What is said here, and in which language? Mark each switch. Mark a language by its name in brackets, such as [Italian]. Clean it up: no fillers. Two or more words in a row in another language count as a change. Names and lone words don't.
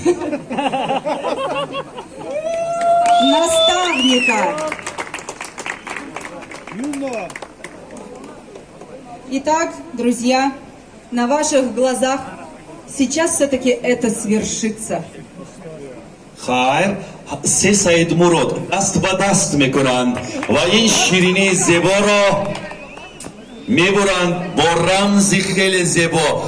[Russian] Наставника. Итак, друзья, на ваших глазах сейчас все-таки это свершится. [Tajik] Хайр, се Саид Мурод даст ба даст мекунанд ва ин ширини зеборо мебуранд бо рамзи хеле зебо.